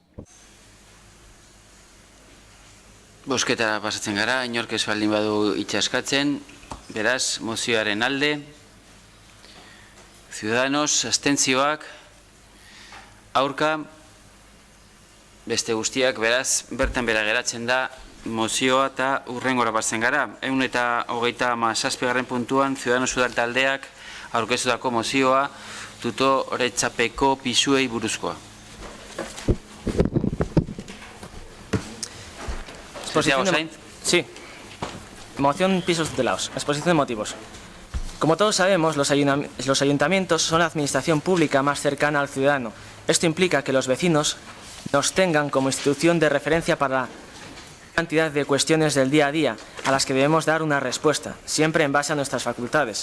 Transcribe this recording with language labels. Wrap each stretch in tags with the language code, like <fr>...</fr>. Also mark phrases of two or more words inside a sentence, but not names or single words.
<eu>Bozketara pasatzen gara, inork ez baldin badu itxaskatzen, beraz, mozioaren alde, Ciudadanos, abstentzioak, aurka, beste guztiak, beraz, bertan bera geratzen da mozioa eta hurrengora pasatzen gara. 127. puntuan, Ciudadanos udal taldeak aurkeztutako mozioa tutoretzapeko pisuei buruzkoa.</eu> <es>Sí. Moción pisos tutelados. Exposición de motivos. Como todos sabemos, los ayuntamientos son la administración pública más cercana al ciudadano. Esto implica que los vecinos nos tengan como institución de referencia para la cantidad de cuestiones del día a día a las que debemos dar una respuesta, siempre en base a nuestras facultades.</es>